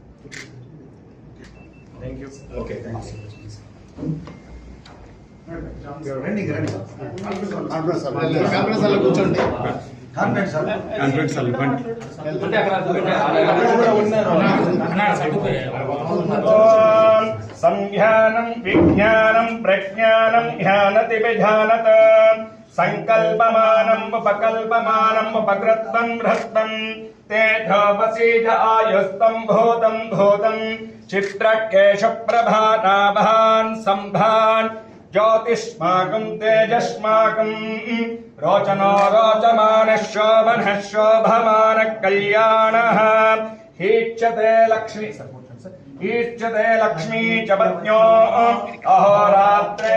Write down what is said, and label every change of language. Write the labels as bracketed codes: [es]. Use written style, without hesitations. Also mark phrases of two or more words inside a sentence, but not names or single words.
[en] Thank you. Okay, thanks. [te] కాన్ఫరెన్స్ హాల్లో కూర్చోండి. [sa] ఓం సంజ్ఞానం విజ్ఞానం ప్రజ్ఞానం ధ్యానతి విజానత సంకల్పమానం ఉపకల్పమానం ఉపకృత్తం భ్రస్తం తేజోవసీజ ఆయుస్తం భూతం భూతం చిత్రకేశ ప్రభానాభాన్ సంభాన్ ज्योतिष्माकं तेजस्माकं रोचनो रोचमानः शोभनः शोभमानः कल्याणः हीच्यते लक्ष्मी ईष्यते लक्ष्मी च पत्न्यो अहोरात्रे